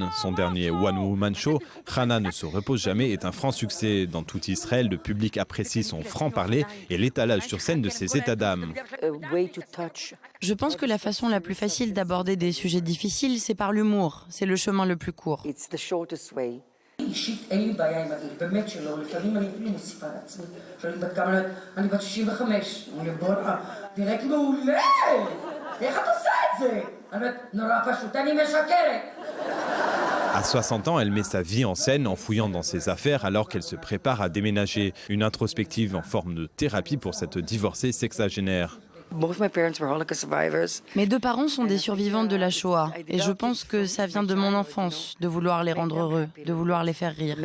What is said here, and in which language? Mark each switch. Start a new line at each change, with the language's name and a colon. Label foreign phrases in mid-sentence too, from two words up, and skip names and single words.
French: Son dernier
English: One Woman Show,
French: Hana ne se repose jamais, est un franc succès. Dans tout Israël, le public apprécie son franc-parler et l'étalage sur scène de ses états d'âme. Je pense que la façon la plus facile d'aborder des sujets difficiles, c'est par l'humour. C'est le chemin le plus court.
Hebrew: אישית אין לי בעיה עם הגיל, באמת שלא, לפעמים אני אפילו מוסיפה לעצמי, שואלים בת כמה, אני בת 65, אני בוא'נה, נראית מעולה, איך את עושה את זה? אני אומרת, נורא פשוט, אני משקרת.
French: À 60 ans, elle met sa vie en scène en fouillant dans ses affaires alors qu'elle se prépare à déménager. Une introspective en forme de thérapie pour cette divorcée sexagénaire. Mes deux parents sont des survivants de la Shoah et je pense que ça vient de mon enfance, de vouloir les rendre heureux, de vouloir les faire rire.